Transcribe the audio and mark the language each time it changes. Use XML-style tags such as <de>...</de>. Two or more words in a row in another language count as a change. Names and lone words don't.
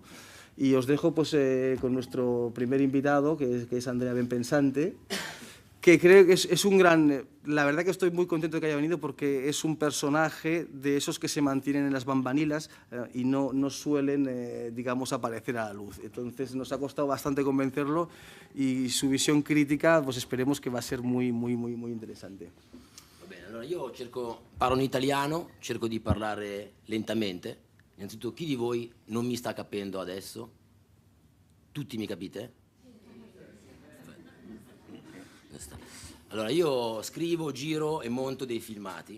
<es>Y os dejo pues, con nuestro primer invitado, que es Andrea Benpensante, que creo que es un gran... La verdad que estoy muy contento de que haya venido porque es un personaje de esos que se mantienen en las bambanilas y no suelen, digamos, aparecer a la luz. Entonces nos ha costado bastante convencerlo y su visión crítica, pues esperemos que va a ser muy interessante.</es> <it>Va bene, allora io parlo in italiano, cerco di parlare lentamente. Innanzitutto, chi di voi non mi sta capendo adesso? Tutti mi capite? Allora, io scrivo, giro e monto dei filmati.</it>